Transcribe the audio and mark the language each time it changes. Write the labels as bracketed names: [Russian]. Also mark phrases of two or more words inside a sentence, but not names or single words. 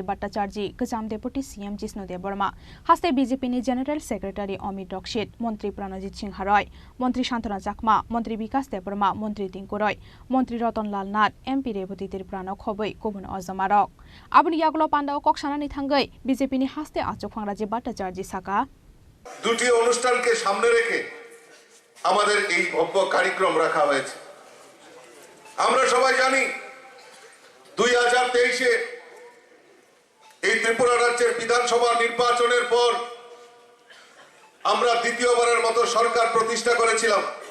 [Kok Borok] भट्टाचार्य गोजाम [English] deputy CM [Kok Borok] जिष्णु देबबर्मा हास्ते बीजेपीनि [English] general secretary [Kok Borok] अमित रक्षित मंत्री प्रणजित सिंह रॉय मंत्री शान्तना चाकमा मंत्री विकास देबबर्मा मंत्री टिंकु रॉय मंत्री रतनलाल नाथ एमपी रेवती तिरप्रानो खबै गुबुन अजमारक आबुनि यागलो पान्डाओ कक्सानानि थांगै बीजेपीनि हास्ते आचुकफां राजीव भट्टाचार्य साका [Bangla] দুটি অনুষ্ঠানকে সামনে রেখে আমাদের এই ভব্য কার্যক্রম রাখা হয়েছে। আমরা সবাই জানি 2023-এ এই ত্রিপুরা রাজ্যের বিধানসভা নির্বাচনের পর আমরা দ্বিতীয়বারের মতো সরকার প্রতিষ্ঠা করেছিলাম।